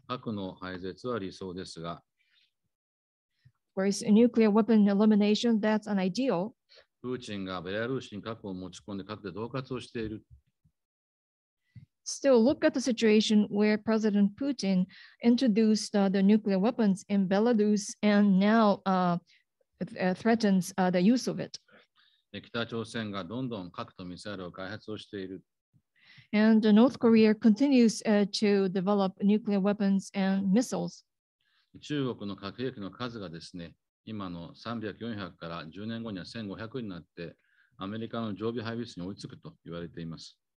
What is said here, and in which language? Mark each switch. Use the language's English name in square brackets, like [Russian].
[Japanese] 核の廃絶は理想ですが、 [English] Of course, nuclear weapon elimination, that's an ideal. [Japanese] プーチンがベラルーシに核を持ち込んで核で恫喝をしている。 [English] Still, look at the situation where President Putin introduced the nuclear weapons in Belarus and now threatens the use of it. [Japanese] 北朝鮮がどんどん核とミサイルを開発をしている。 [English] And North Korea continues to develop nuclear weapons and missiles. [Japanese] 中国の核兵器の数がですね、今の300、400から10年後には1500になって、アメリカの常備配備数に追いつくと言われています。